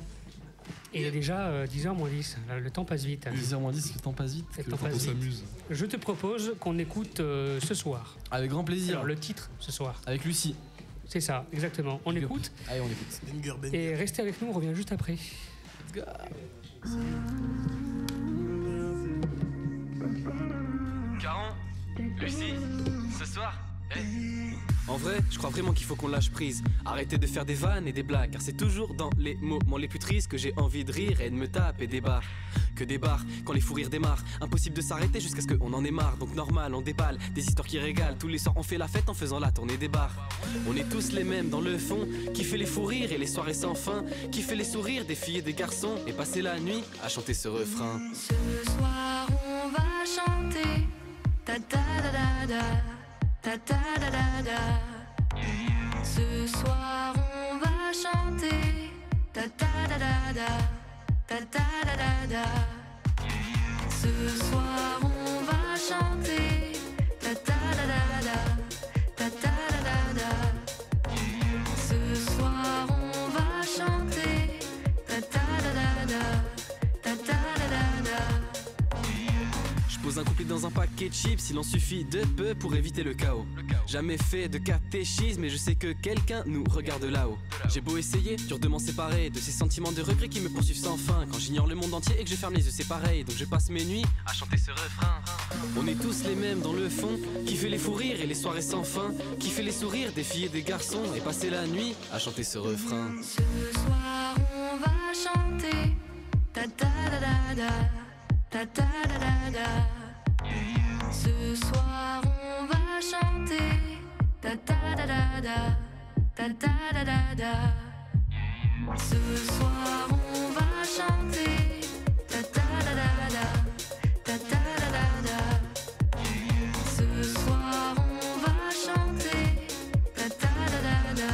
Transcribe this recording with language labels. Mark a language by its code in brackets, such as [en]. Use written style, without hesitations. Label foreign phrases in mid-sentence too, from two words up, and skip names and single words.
[fr] Et il est déjà 10h moins 10. Le temps passe vite. 10h moins 10, le temps passe vite. On s'amuse. Je te propose qu'on écoute ce soir. Avec grand plaisir. Alors, le titre ce soir. Avec Lucie. C'est ça, exactement. On écoute. Allez, on écoute. Et restez avec nous, on revient juste après. [en] Let's go. [fr] Caron, Lucie, ce soir, En vrai, je crois vraiment qu'il faut qu'on lâche prise. Arrêtez de faire des vannes et des blagues, car c'est toujours dans les moments les plus tristes que j'ai envie de rire et de me taper des barres. Que des barres quand les fous rires démarrent. Impossible de s'arrêter jusqu'à ce qu'on en ait marre. Donc normal, on déballe des histoires qui régalent. Tous les soirs, on fait la fête en faisant la tournée des bars. On est tous les mêmes dans le fond, qui fait les fous rires et les soirées sans fin, qui fait les sourires des filles et des garçons, et passer la nuit à chanter ce refrain. Ce soir, on va chanter ta ta da da da. Ta ta da da da. Ce soir on va chanter ta ta da da da. Ta ta da da da. Ce soir on va chanter ta ta da da da. Ta ta da da da. Ce soir on va chanter ta ta da da da. Ta ta da da da. Je pose un couplet dans un paquet de chips, il en suffit de peu pour éviter le chaos. Jamais fait de catéchisme, mais je sais que quelqu'un nous regarde là-haut. J'ai beau essayer, dur de m'en séparer de ces sentiments de regret qui me poursuivent sans fin. Quand j'ignore le monde entier et que je ferme les yeux, c'est pareil. Donc je passe mes nuits à chanter ce refrain. On est tous les mêmes dans le fond, qui fait les fous rires et les soirées sans fin, qui fait les sourires des filles et des garçons, et passer la nuit à chanter ce refrain. Ce soir on va chanter ta ta da da da. Ta ta da da da. Ce soir on va chanter ta ta da da da. Ta ta da da da. Ce soir on va chanter ta ta da da da. Ta ta da da da. Ce soir on va chanter ta ta da da da.